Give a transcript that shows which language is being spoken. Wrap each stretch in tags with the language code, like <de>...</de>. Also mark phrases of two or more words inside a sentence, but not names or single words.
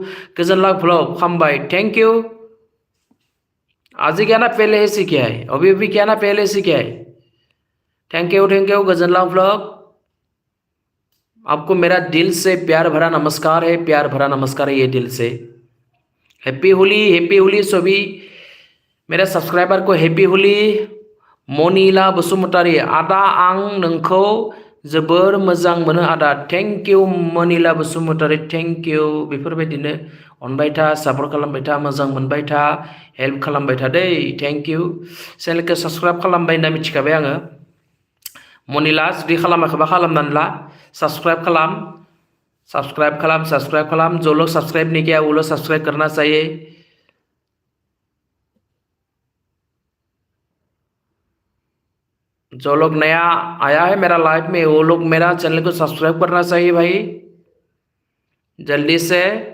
<hi>गोजोनलां ब्लॉग खामबाय,</hi> <en>thank you.</en> <hi>आज ही क्या ना पहले ही सीखा है, अभी अभी क्या ना पहले सीखा है।</hi> <en>thank you गोजोनलां ब्लॉग।</en> <hi>आपको मेरा दिल से प्यार भरा नमस्कार है, प्यार भरा नमस्कार है ये दिल से।</hi> <en>happy Holi</en> <hi>सभी मेरे सब्सक्राइबर को</hi> <en>happy Holi.</en> <brx>मनिला बसुमतारी आदा आं नोंखौ जोबोर मोजां मोनो आदा।</brx> <en>thank you मनिला बसुमतारी, thank you.</en> <brx>बेफोरबायदिनो अनबाय था, सापर्ट खालामबाय था, मोजां मोनबाय था, हेल्प खालामबाय था दै।</brx> <en>thank you.</en> <brx>चेनेलखौ सब्सक्राइब खालामबाय होनना मिथिखाबाय आङो। मनिला जुदि खालामाखैबा खालामनानै ला, सब्सक्राइब खालाम, सब्सक्राइब खालाम।</brx> <hi>जो लोग सब्सक्राइब नहीं किया वो लोग सब्सक्राइब करना चाहिए। जो लोग नया आया है मेरा लाइफ में वो लोग मेरा चैनल को सब्सक्राइब करना चाहिए भाई, जल्दी से।</hi>